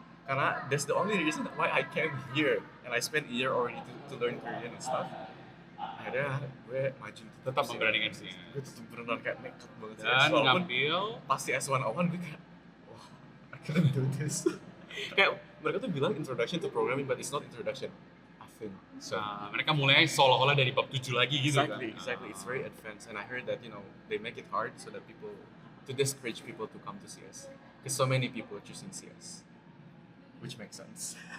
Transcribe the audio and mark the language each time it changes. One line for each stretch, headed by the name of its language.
Indonesian: Karena
English: that's the only reason why I came here and I spent a year already to learn Korean and stuff.
Indonesian: Akhirnya gue maju Tetap memberanikan sih. Gue tetap benar kayak nekat banget sih. Dan Walaupun ngambil pasti S101 gue kayak wah,
English: I couldn't do this.
Indonesian: Kayak mereka tuh bilang
English: introduction to programming but it's not introduction. I think so.
Indonesian: mereka mulai seolah-olah dari bab 7 lagi gitu
English: Exactly. It's very advanced, and I heard that they make it hard so that to discourage people to come to CS, because so many people are choosing CS, which makes sense.